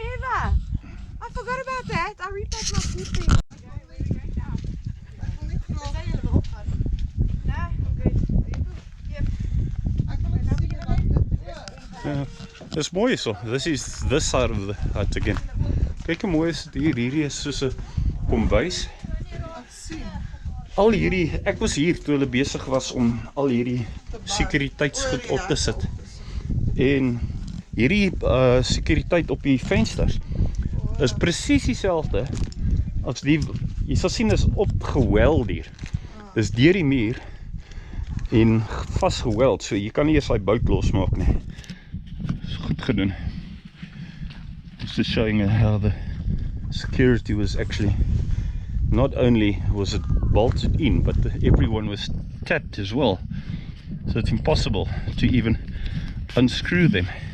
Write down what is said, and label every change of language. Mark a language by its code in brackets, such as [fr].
[en] I'll read that my food thing. Okay, where we going now? [af] Ek wil net vra. Jy wil opgaan. Nee, [en] I'm good. Yep. [af] Ek wil net sien dat Dis mooi so. [en] This is this side of the hut again. [af] Kyk hoe mooi is dit hier. Hierdie is soos 'n kombuis. Al hierdie, ek was hier toe hulle besig was om al hierdie sekuriteitsgoed op te sit. En hierdie sekuriteit op die vensters is presies dieselfde as die, jy sal sien is opgeweld hier. Dis deur die muur en vasgeweld, so jy kan nie eers daai bout losmaak nie. Dis goed gedoen. [en] Just showing how the security was actually, not only was it bolted in, but everyone was tapped as well. So it's impossible to even unscrew them.